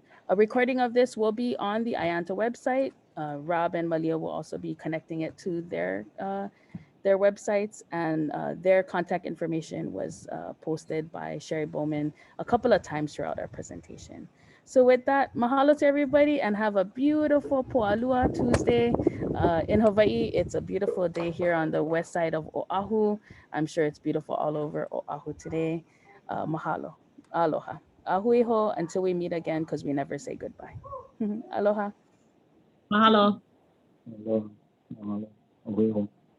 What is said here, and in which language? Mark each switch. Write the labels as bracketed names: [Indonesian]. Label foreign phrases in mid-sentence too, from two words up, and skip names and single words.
[English] A recording of this will be on the AIANTA website. Rob and Mālia will also be connecting it to their websites, and their contact information was posted by Sherry Bowman a couple of times throughout our presentation. So with that, mahalo to everybody and have a beautiful Po'alua Tuesday. In Hawaii, it's a beautiful day here on the west side of Oahu. I'm sure it's beautiful all over Oahu today. [Hawaiian] Mahalo. Aloha. [English] Ahuiho until we meet again, because we never say goodbye. [Hawaiian] Aloha. Mahalo. Aloha. Aloha.